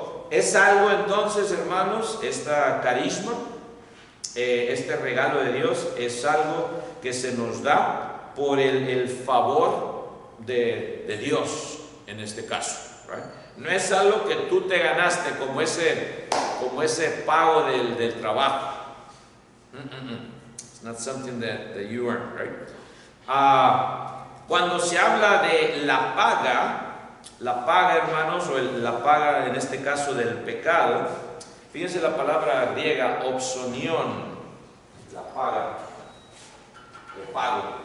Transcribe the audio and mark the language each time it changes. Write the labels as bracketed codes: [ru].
[es] Es algo entonces, hermanos, esta carisma, este regalo de Dios, es algo que se nos da por el favor de Dios. en este caso. [en] Right? [es] No es algo que tú te ganaste como ese pago del trabajo. [en] It's not something that you earn, right? [es] Cuando se habla de la paga, hermanos, o la paga en este caso del pecado, fíjense la palabra griega opsonión, la paga, o pago.